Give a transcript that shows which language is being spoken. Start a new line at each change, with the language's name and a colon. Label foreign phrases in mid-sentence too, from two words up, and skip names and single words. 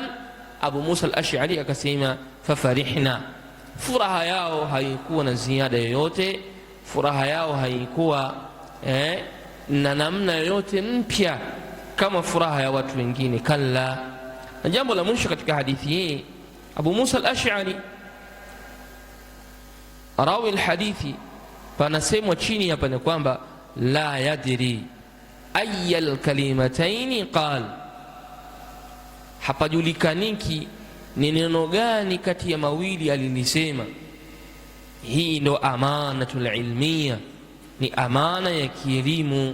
Swahili: Abu Musa al-Ash'ari akasema fafarihna, furaha yao haikuwa na ziada yoyote, furaha yao haikuwa na namna yoyote mpya kama furaha ya watu wengine, kalla. Na jambo la mwisho katika hadithi hii, Abu Musa al-Ash'ari
Arabic: راوي الحديث,
Swahili: panasemwa chini hapa ni kwamba
Arabic: لا يدري أي الكلمتين قال,
Swahili: hapajulikaniki ni neno gani kati ya mawili alinisema. Hii ndo
Arabic: الأمانة العلمية,
Swahili: ni amana ya kielimu.